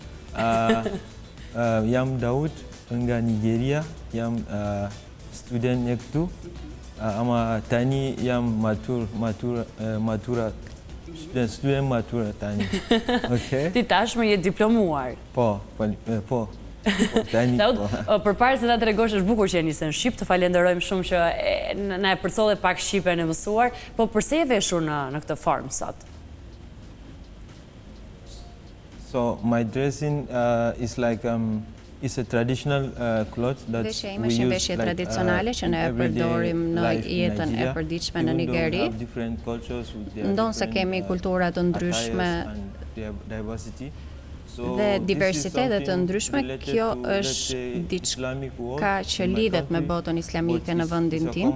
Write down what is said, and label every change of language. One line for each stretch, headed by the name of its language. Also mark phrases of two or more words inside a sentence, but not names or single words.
Albanian: Jam Daud nga Nigeria, jam student e këtu, ama tani jam matura, student matura tani. Ti tashmë je diplomuar. Po, tani Daud, përpara se ta tregosh, është bukur që je nisën në Shqip, të falenderojmë shumë që na e përcolle pak shqipen e mësuar, po pse je veshur në këtë formë sot?
English: So my dressing is like it's a traditional cloth that we use
Albanian: veshje tradicionale që ne e përdorim në jetën e përditshme në Nigeri. Ndonë se kemi kultura të ndryshme dhe diversitetet të ndryshme, kjo është diçka që lidhet me botën islamike në vendin tim.